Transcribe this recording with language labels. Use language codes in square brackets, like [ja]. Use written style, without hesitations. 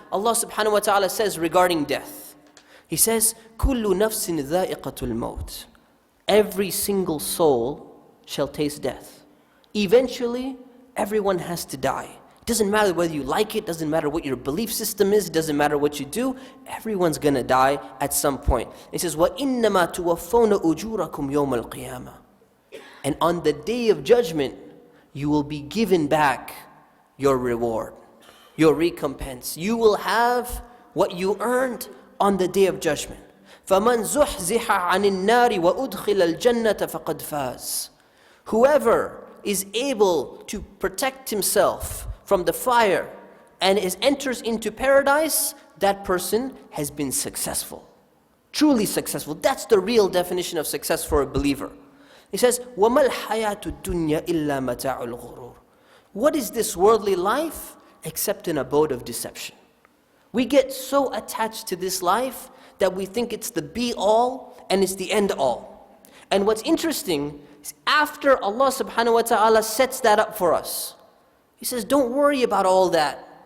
[en] Allah subhanahu wa ta'ala says regarding death, He says, [ar] كُلُّ نَفْسٍ ذَائِقَةُ الْمَوْتِ. [en] Every single soul shall taste death. Eventually, everyone has to die. It doesn't matter whether you like it, doesn't matter what your belief system is, it doesn't matter what you do, everyone's going to die at some point. It says, [ar] وَإِنَّمَا تُوَفَّوْنَ أُجُورَكُمْ يَوْمَ الْقِيَامَةِ. [en] And on the day of judgment, you will be given back your reward, your recompense. You will have what you earned on the day of judgment. [ar] فَمَنْ زُحْزِحَ عَنِ النَّارِ وَأُدْخِلَ الْجَنَّةَ فَقَدْ فَازَ. [en] Whoever is able to protect himself from the fire and enters into paradise, that person has been successful. Truly successful. That's the real definition of success for a believer. He says, [ar] وَمَا الْحَيَاةُ الدُّنْيَا إِلَّا مَتَاعُ الْغُرُورِ. [en] What is this worldly life except an abode of deception? We get so attached to this life that we think it's the be-all and it's the end-all. And what's interesting is after Allah subhanahu wa ta'ala sets that up for us, He says, don't worry about all that.